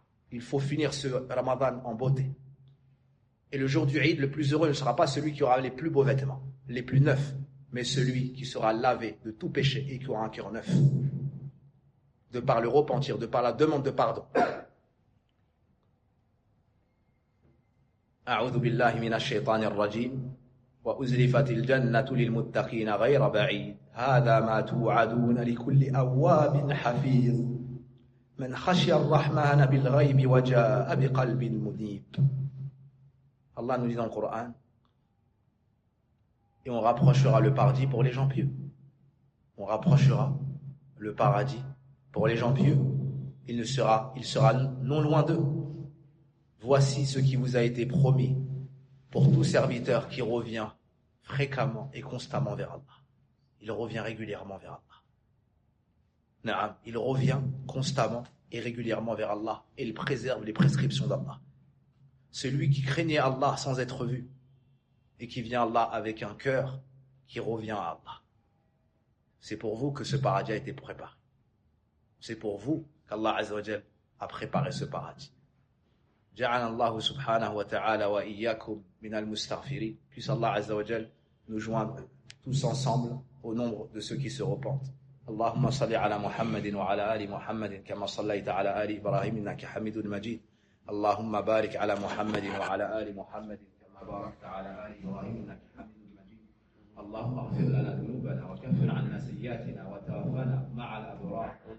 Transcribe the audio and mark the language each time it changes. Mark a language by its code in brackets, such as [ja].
[fr] Il faut finir ce Ramadan en beauté. Et le jour du Eid, le plus heureux ne sera pas celui qui aura les plus beaux vêtements, les plus neufs, mais celui qui sera lavé de tout péché et qui aura un cœur neuf. De par le repentir, de par la demande de pardon. [ar] أعوذ بالله من الشيطان الرجيم وأزلفت الجنة للمتقين غير بعيد هذا ما توعدون لكل أواب حفيظ من خشي الرحمن بالغيب وجاء بقلب منيب. [fr] Allah nous dit dans le Coran, et on rapprochera le paradis pour les gens pieux. On rapprochera le paradis pour les gens pieux. Il sera non loin d'eux. Voici ce qui vous a été promis pour tout serviteur qui revient fréquemment et constamment vers Allah. Il revient régulièrement vers Allah. Na'am, il revient constamment et régulièrement vers Allah et il préserve les prescriptions d'Allah. Celui qui craignait Allah sans être vu et qui vient à Allah avec un cœur qui revient à Allah. C'est pour vous que ce paradis a été préparé. C'est pour vous qu'Allah Azza wa Jal a préparé ce paradis. [ar] جعل الله سبحانه وتعالى وإياكم من المستغفرين. [fr] Puisse Allah Azza wa Jal nous joindre tous ensemble au nombre de ceux qui se repentent. [ar] اللهم صل على محمد وعلى آل محمد كما صليت على آل إبراهيم إنك حميد مجيد. اللهم بارك على محمد وعلى آل محمد كما باركت على آل إبراهيم إنك حميد مجيد. اللهم اغفر لنا ذنوبنا وكفر عنا سيئاتنا وتوفنا مع الأبرار.